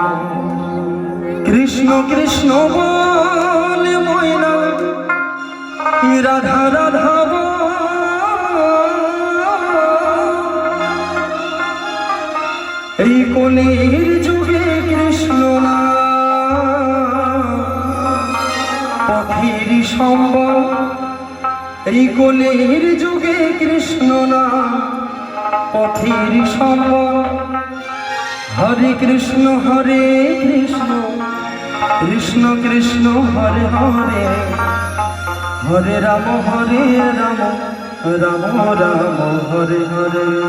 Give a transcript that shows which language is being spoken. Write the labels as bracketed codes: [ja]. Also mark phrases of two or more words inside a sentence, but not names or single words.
[bn] কৃষ্ণ কৃষ্ণ বলে ময়না রাধা রাধা এই কলির যুগে কৃষ্ণ নাম পথের সম্ভব। এই কলির যুগে কৃষ্ণ নাম পথের সম্ভব। [sa] হরে কৃষ্ণ কৃষ্ণ কৃষ্ণ হরে হরে, হরে রাম রাম রাম হরে হরে।